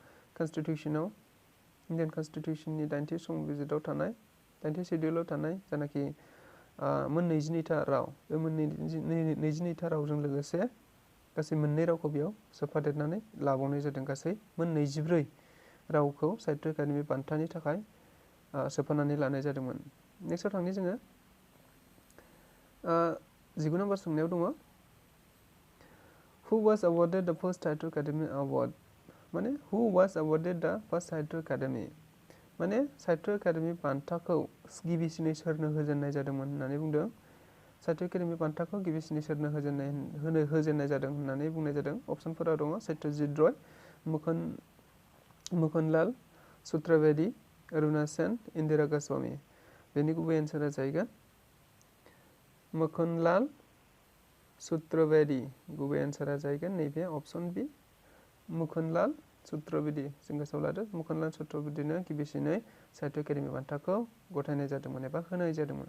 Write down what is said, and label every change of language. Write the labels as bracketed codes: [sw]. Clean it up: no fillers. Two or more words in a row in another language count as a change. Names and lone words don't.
[brx] कन्स्टिटिउसननि 9थि संबिजिराव थानाय 9थि शेड्युलाव थानाय जानाखि 22था राव बे 22था रावजों लोगोसे गासै 2 रावखौ बेयाव सोफादेरनानै लाबावनाय जादों गासै 24 रावखौ साहित्य एकाडेमि बान्थानि थाखाय सोफानानै लानाय जादोंमोन। नेक्स्टआव थांनि जोङो 19 नम्बर सोंनायाव दङ [en] who was awarded the first Sahitya Akademi award [brx] माने [en] who was awarded the first Sahitya Akademi [brx] माने साहित्य एकाडेमि बान्थाखौ गिबिसिनै सोरनो होजेननाय जादोंमोन होननानै बुंदों साहित्य एकाडेमि बान्थाखौ गिबिसिनै सोरनो होजेननाय जादों होननानै बुंनाय जादों अपसनफोराव दङ सत्यजित रय मुकुन्दलाल सूत्रवेदी अरुणा सेन इन्दिरा गोस्वामी बेनि गुबै एन्सारा जाहैगोन मुकुन्दलाल सूत्रवेदी गुबै एन्सारा जाहैगोन नैबे अपसन बि मुकुन्दलाल सूत्रवेदी जों गोसोआव लादो मुकुन्दलाल सूत्रवेदीनो गिबिसिनै साहित्य एकाडेमि बान्थाखौ गथायनाय जादोंमोन एबा होनाय जादोंमोन।